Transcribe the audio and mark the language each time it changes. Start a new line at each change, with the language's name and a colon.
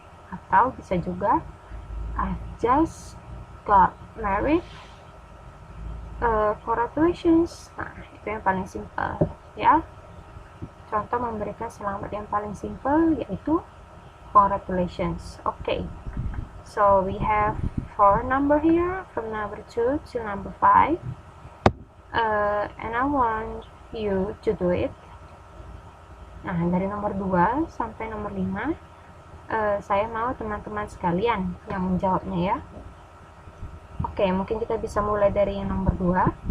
Indonesian: Atau bisa juga,
English: I've just got married. Congratulations.
Indonesian: Nah, itu yang paling simple, ya. Contoh memberikan selamat yang paling simple yaitu congratulations. Okay.
English: So we have 4 number here from number 2 to number 5, and I want you to do it.
Indonesian: Nah, dari nomor 2 sampai nomor 5, saya mau teman-teman sekalian yang menjawabnya ya. Oke, mungkin kita bisa mulai dari yang nomor 2.